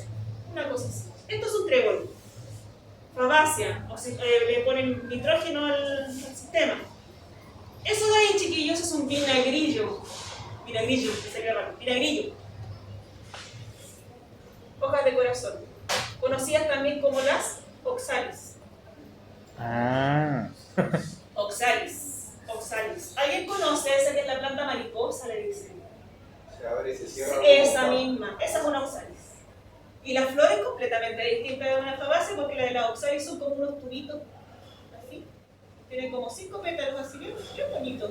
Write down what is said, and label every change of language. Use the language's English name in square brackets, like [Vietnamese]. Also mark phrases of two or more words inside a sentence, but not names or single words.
[Spanish] Una cosa así. Esto es un trébol. Fabácea. O sea, le ponen nitrógeno al sistema. Eso de ahí, chiquillos, es un vinagrillo. Vinagrillo, que sería raro. Vinagrillo. Hojas de corazón. Conocidas también como las oxalis. Ah. Oxalis. Oxalis. ¿Alguien conoce esa que es la planta mariposa? Le dicen. Se abre y se cierra. Esa misma. Esa es una oxalis. Y la flor es completamente distinta de una fabácea porque la de la oxalis son como unos tubitos. Así. Tienen como 5 pétalos así. Bien bonito.